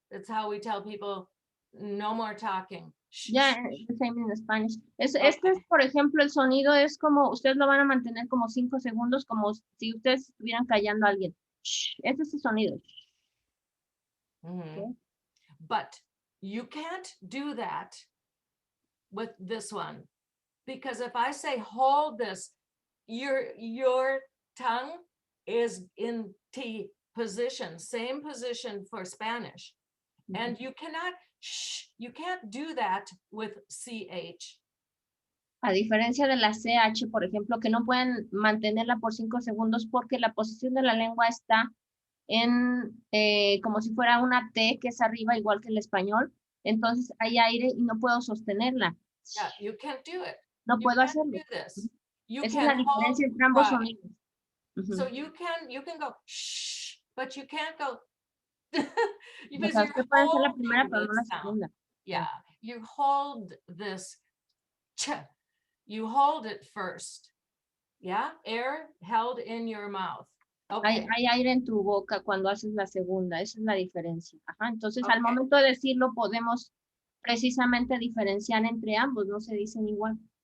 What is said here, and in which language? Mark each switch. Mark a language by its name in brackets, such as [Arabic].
[English] That's how we tell people no more talking. Yeah, the same in Spanish. [Spanish] Este es, por ejemplo, el sonido es como, ustedes lo van a mantener como 5 segundos, como si ustedes estuvieran callando a alguien. Este es el sonido. Okay. [English] But you can't do that with this one, because if I say hold this, your tongue is in T position, same position for Spanish, and you can't do that with CH. [Spanish] A diferencia de la CH, por ejemplo, que no pueden mantenerla por 5 segundos porque la posición de la lengua está en como si fuera una T que es arriba, igual que el español. Entonces hay aire y no puedo sostenerla. [English] Yeah, you can't do it. [Spanish] No puedo hacerlo. Esa es la diferencia entre ambos sonidos. [English] So you can go shh, but you can't go because you're holding [Spanish] la primera, pero no la segunda. [English] Yeah, you hold this ch. You hold it first. Yeah, air held in your mouth. Okay. [Spanish] Hay aire en tu boca cuando haces la segunda, esa es la diferencia. Ajá, entonces al momento de decirlo podemos precisamente diferenciar entre ambos, no se dicen igual.